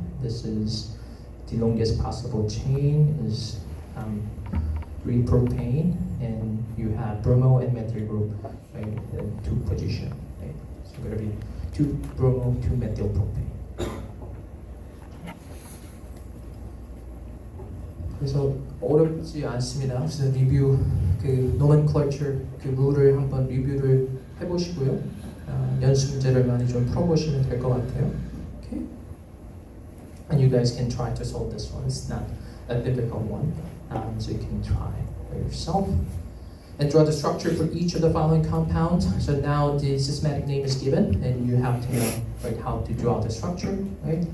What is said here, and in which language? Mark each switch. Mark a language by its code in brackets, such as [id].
[en] This is the longest possible chain is 3 propane, and you have bromo and methyl group, right? In 2 position, right? So it's going to be 2 bromo, 2 methyl propane. [ko] 그래서 어렵지 않습니다. 그래서 리뷰 그 nomenclature 그 룰을 한번 리뷰를 해보시고요. 연습 문제를 많이 좀 풀어보시면 될 것 같아요. [en] Okay? And you guys can try to solve this one. It's not a difficult one, so you can try by yourself. And draw the structure for each of the following compounds. So now the systematic name is given, and you have to know like how to draw the structure, right?